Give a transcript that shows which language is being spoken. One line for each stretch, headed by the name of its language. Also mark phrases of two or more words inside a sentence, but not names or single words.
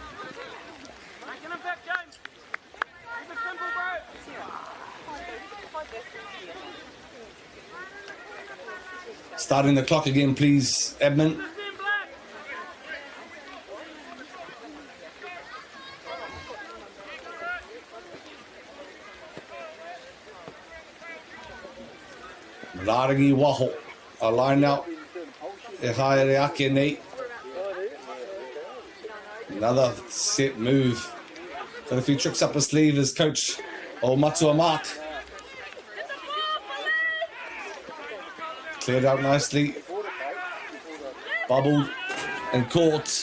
English: Starting the clock again, please, Edmund.
Māori: Rārangi Waho,
English: a line out.
Māori: E haere ake nei.
English: Another set move. Got a few tricks up his sleeve as coach Matua Mark. Cleared out nicely. Bubbled and caught.